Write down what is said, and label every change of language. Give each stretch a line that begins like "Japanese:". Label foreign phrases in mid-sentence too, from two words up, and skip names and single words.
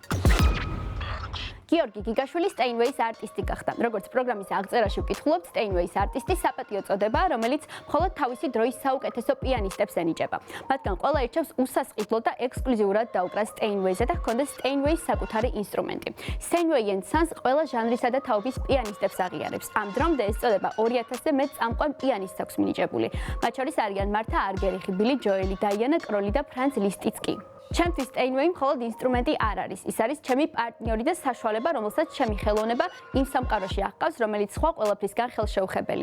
Georgian: გიორგი გიგაშვილი Steinway-ის არტისტი გახდა. როგორც პროგრამის აღწერაში ვკითხულობთ, Steinway-ის არტისტი საპატიო წოდებაა, რომელიც მხოლოდ თავისი დროის საუკეთესო პიანისტებს ენიჭება. მათგან ყველა ირჩევს უსასყიდლოდ და ექსკლუზიურად დაუკრას Steinway-ზე და ჰქონდეს Steinway-ის საკუთარი ინსტრუმენტი. Steinway and Sons ყველა ჟანრისა და თაობის პიანისტებს აღიარებს. ამ დრომდე ეს წოდება 2000-ზე მეტ წამყვან პიანისტს აქვს მინიჭებული. მათ შორის არიან მართა არგერიხი, ბილი ჯოელი, დაიანა კროლი და ფრანც ლისტიც კი. ჩემთვის Steinway მხოლოდ ინსტრუმენტი არ არის. ის არის ჩემი პარტნიორი და საშუალება, რომელსაც ჩემი ხელოვნება იმ სამყაროში აღყავს, რომელიც სხვა ყველაფრისგან ხელშეუხებელია.